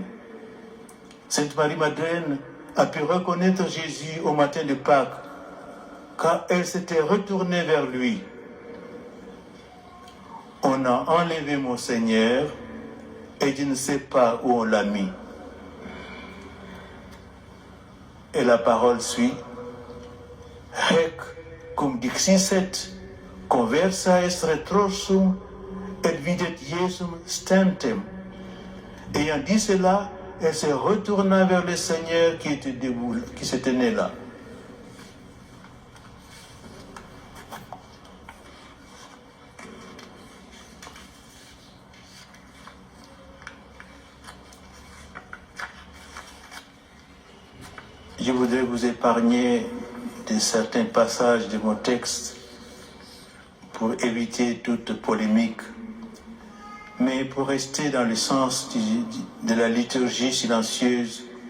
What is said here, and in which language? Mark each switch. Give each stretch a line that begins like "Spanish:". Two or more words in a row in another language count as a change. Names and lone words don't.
French: Sainte Marie-Madeleine a pu reconnaître Jésus au matin de Pâques, quand elle s'était retournée vers lui. On a enlevé mon Seigneur et je ne sais pas où on l'a mis. Et la parole suit.
Latin: Hec cum dixisset conversa est retrorsum et videt Iesum stentem.
French: Ayant dit cela, elle se retourna vers le Seigneur qui était debout, qui se tenait là. Je voudrais vous épargner de certains passages de mon texte pour éviter toute polémique, mais pour rester dans le sens de la liturgie silencieuse,